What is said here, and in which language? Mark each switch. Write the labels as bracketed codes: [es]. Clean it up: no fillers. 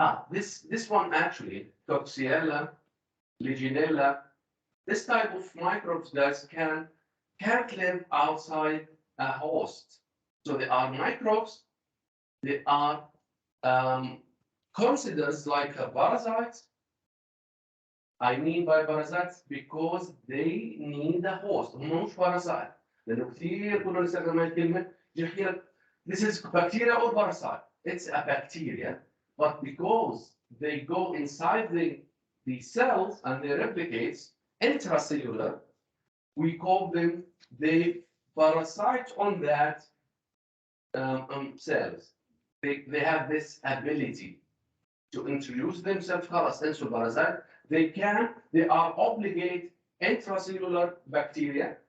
[en] This one actually, Coxiella legionella, this type of microbes, guys, can't live outside a host. So they are microbes. They are considered like a parasites. I mean by parasites because they need a host. [ar] هم مش parasite. لأنه كثير كنا نستخدم هاي الكلمة [en] this is bacteria or parasite. It's a bacteria, but because they go inside the cells and they replicate intracellular, we call them the parasite on that cells. They have this ability to introduce themselves into parasite. They are obligate intracellular bacteria,